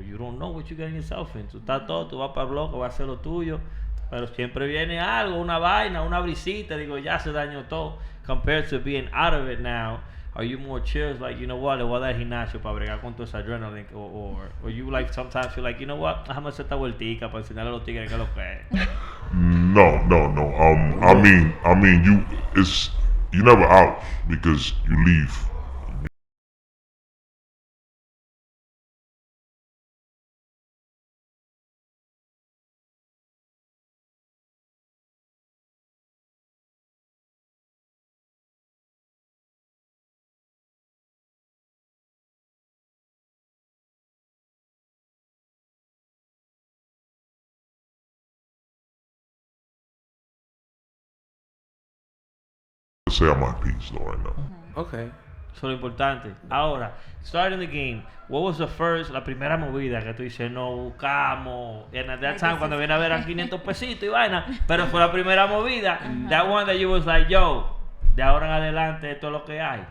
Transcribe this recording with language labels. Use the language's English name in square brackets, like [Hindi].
[English] You don't know what you're getting yourself into. [Spanish] Tú estás todo, tú vas para el bloque, vas a hacer lo tuyo, pero siempre viene algo, una vaina, una brisita, digo, ya se dañó todo. [English] Compared to being out of it now, are you more chill? Like, you know what, le voy a dar gimnasio para bregar con todo ese adrenaline, or you like, sometimes you're like, you know what, déjame hacer esta vueltica para enseñarle a los tigres que es lo que es. No. I mean, you never out because you leave. Say I'm at peace though right now. Okay. [Spanish] Eso es lo importante. Ahora, [English] starting the game, what was [Spanish] la primera movida que tú dices, no buscamos, [English] and at that time, [Spanish] cuando viene a ver eran 500 pesitos y vaina, pero fue la primera movida, [English] that one that you was like, [Spanish] yo, de ahora en adelante esto es lo que hay.